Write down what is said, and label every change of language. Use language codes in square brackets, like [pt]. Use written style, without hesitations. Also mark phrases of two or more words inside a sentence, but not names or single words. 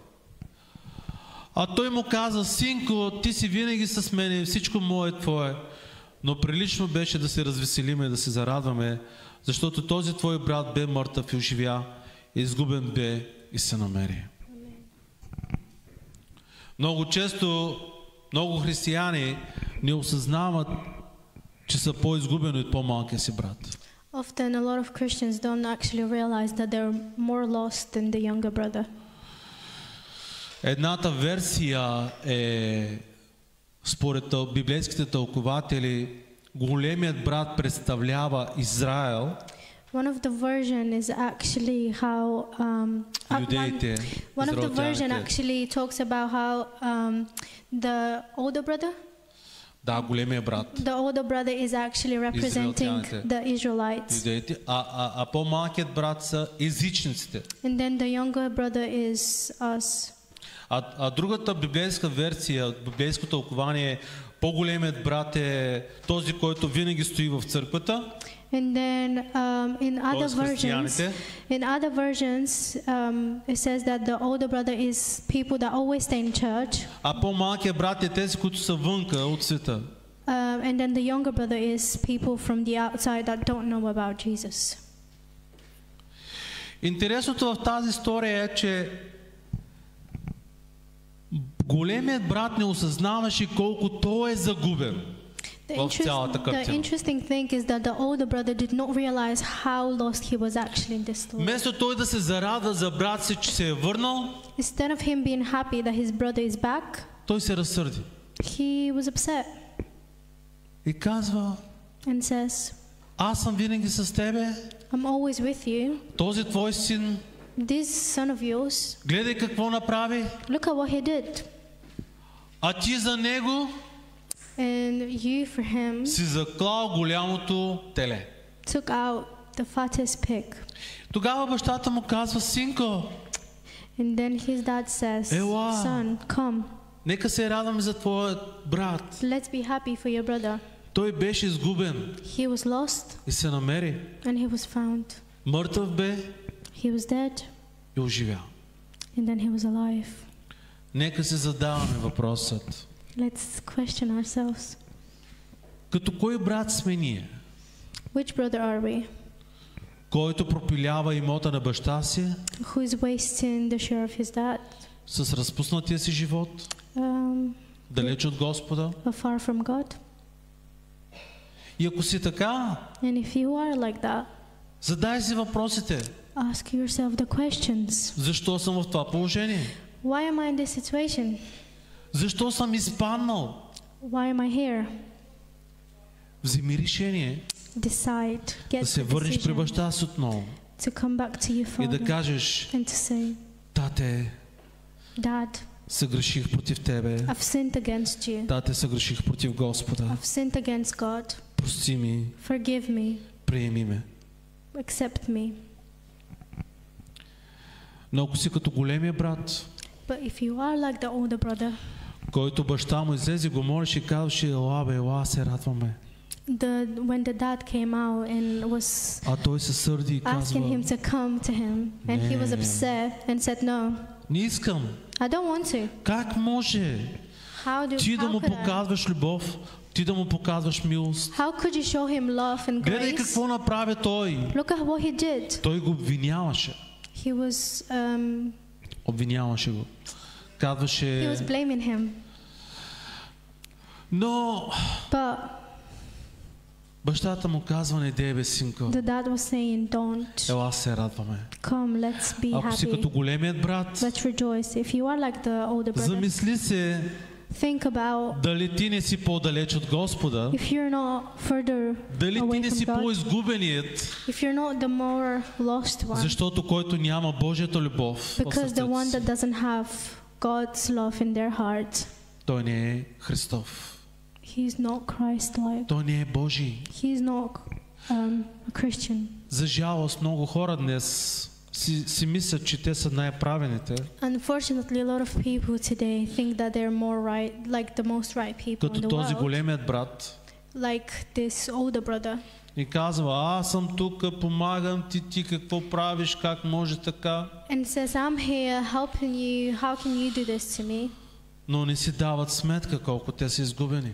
[bg] А той му каза: синко, ти си винаги с мене, всичко мое е твое, но прилично беше да се развеселиме и да се зарадваме, защото този твой брат бе мъртъв и оживя, изгубен бе и се намери. Много често много християни не осъзнават, че са по-изгубени от по-малкия си брат. [en] Often a lot of Christians don't actually realize that they're more lost than the younger brother. [bg] Едната версия е, според библейските тълкователи, големият брат представлява Израел, [en] One of the version is actually how [bg] юдеите, [en] one of the version [bg] израелтяните. [en] actually talks about how the older brother, [bg] Да, големият брат, [en] the older brother is actually representing [bg] Израелтяните. [en] the Israelites, [bg] юдеите, а по-малкият брат са езичниците. [en] and then the younger brother is us. [bg] А другата библейска версия, библейско тълкование е: по-големият брат е този, който винаги стои в църквата, [en] And then in other [bg] т.е. [en] versions, [bg] християните, [en] it says that the older brother is people that always stay in church, [bg] а по-малкият брат е тези, които са вънка от света. [en] and then the younger brother is people from the outside that don't know about Jesus. [bg] Интересното в тази история е, че големият брат не осъзнаваше колко той е загубен в цялата картина. [en] The interesting thing is that the older brother did not realize how lost he was actually in this story. [bg] Вместо той да се зарадва за брат си, че се е върнал, [en] Instead of him being happy that his brother is back, [bg] той се разсърди [en] he was upset [bg] и казва: [en] and says, [bg] аз съм винаги с тебе, [en] I'm always with you. [bg] този твой син, [en] This son of yours, [bg] гледай какво направи, [en] look at what he did. [bg] а ти за него [en] And you for him [bg] си заклал голямото теле. [en] took out the fattest pig. [bg] Тогава бащата му казва, синко, [en] And then his dad says, [bg] Ела. [en] son, come, [bg] нека се радваме за твоя брат. [en] let's be happy for your brother. [bg] Той беше изгубен [en] He was lost [bg] и се намери. [en] and he was found. [bg] Мъртъв бе [en] He was dead [bg] и оживя. [en] and then he was alive. [bg] Нека се задаваме въпросът. [en] Let's question ourselves. [bg] Като кой брат сме ние? [en] Which brother are we? [bg] Който пропилява имота на баща си [en] Who is wasting the share of his dad? [bg] с разпуснатия си живот, далеч от Господа? [en] Far from God? [bg] И ако си така, [en] And if you are like that, [bg] задай си въпросите. [en] ask yourself the questions. [bg] Защо съм в това положение? [en] Why am I in this situation? [bg] Защо съм изпаднал? [en] Why am I here? [bg] Вземи решение [en] Decide. Get [bg] да се [en] the [bg] върнеш при [en] decision [bg] баща си отново [en] to come back to your [bg] и да [en] father [bg] кажеш, [en] and to say, [bg] тате, [en] Dad, [bg] съгреших против тебе. [en] I've sinned against you. [bg] Тате, съгреших против Господа. [en] I've sinned against God. [bg] Прости ми, [en] Forgive me. [bg] приеми ме. [en] Accept me. [bg] Но ако си като големия брат, [en] But if you are like the older brother, [bg] който баща му излезе, го молеше и казваше, ела бе, ела, се радваме. [en] when the dad came out and was [bg] А той се сърди и [en] asking [bg] казва, [en] him to come to him, and he was upset and said, no, [bg] не искам. [en] I don't want to. [bg] Как може ти да му [en] How could I? [bg] показваш любов, ти да му показваш милост? [en] How could you show him love and [bg] Гледай [en] grace? [bg] какво направи той. [en] Look at what he did. [bg] Той го обвиняваше. [en] He was [bg] Обвиняваше го. [en] he [bg] Казваше, [en] was blaming him. [bg] но [en] But [bg] бащата му казва, не дей бе, синко. [en] the dad was saying, don't. [bg] Ела се радваме. [en] Come, let's be [bg] Ако си като [en] happy. [bg] големият брат, [en] Let's rejoice. If you are like the older brother, [bg] замисли се [en] think about [bg] дали ти не си по-далеч от Господа, [en] if you're not further [bg] дали ти [en] away [bg] не си [en] from God, [bg] по-изгубеният, [en] if you're not the more lost one, [bg] защото който няма Божията любов в [en] because the [bg] сърцето [en] one [bg] си, [en] that doesn't have God's love in their heart, [bg] той не е Христов. [en] he's not Christ-like. [bg] Той не е Божий. [en] He's not a Christian. [bg] За жалост, много хора днес си мислят, че те са най-правените, [en] Unfortunately, a lot of people today think that they're more right, like the most right people in [bg] като [en] the [bg] този [en] world, [bg] големият брат. [en] like this older brother. [bg] И казва, аз съм тук, помагам ти какво правиш, как може така. [en] And says, I'm here helping you. How can you do this to me? [bg] Но не си дават сметка колко те са изгубени.